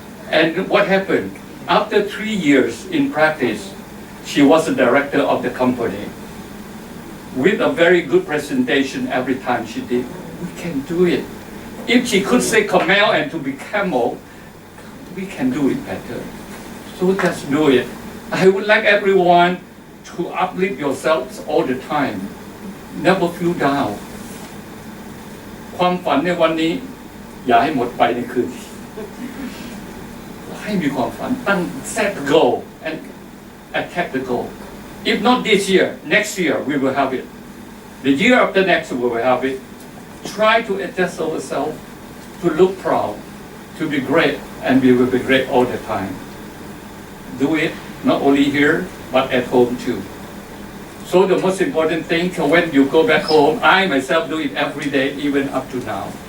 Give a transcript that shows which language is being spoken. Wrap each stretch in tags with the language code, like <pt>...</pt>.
<en>And what happened? After 3 years in practice, she was the director of the company with a very good presentation every time she did. We can do it. If she could say camel and to be camel, we can do it better. So just do it. I would like everyone to uplift yourselves all the time. Never feel down.</en> <th>ความฝันในวันนี้อย่าให้หมดไปในคืนนี้ให้มีความฝันตั้ง</th> <en>set the goal and attack the goal. If not this year, next year we will have it. The year after next we will have it. Try to adjust ourselves to look proud, to be great, and we will be great all the time. Do it not only here but at home too. So the most important thing, when you go back home, I myself do it every day, even up to now.</en>